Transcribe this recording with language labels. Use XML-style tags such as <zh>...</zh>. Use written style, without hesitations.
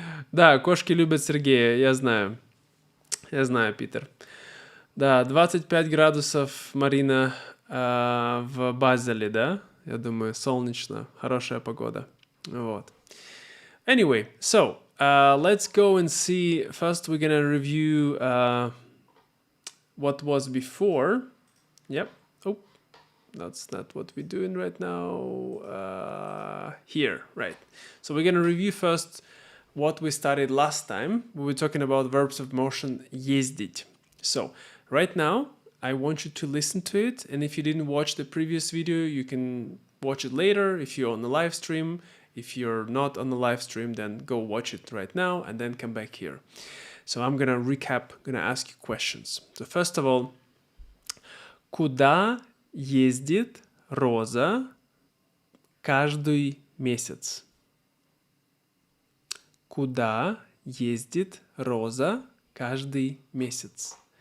<ru>Да, кошки любят Сергея, я знаю. Я знаю, Питер. Да, 25 градусов, Марина, в Базеле, да? Я думаю, солнечно, хорошая погода. Вот.</ru> <en>Anyway, so let's go and see. First, we're gonna review what was before. Yep. Oh, that's not what we're doing right now. Here, right. So we're gonna review first what we studied last time. We were talking about verbs of motion, ездить. So right now, I want you to listen to it. And if you didn't watch the previous video, you can watch it later if you're on the live stream. If you're not on the live stream, then go watch it right now and then come back here. So I'm gonna recap, gonna ask you questions. So first of all,</en> <ru>куда ездит Роза каждый месяц? Куда ездит Роза каждый месяц?</ru>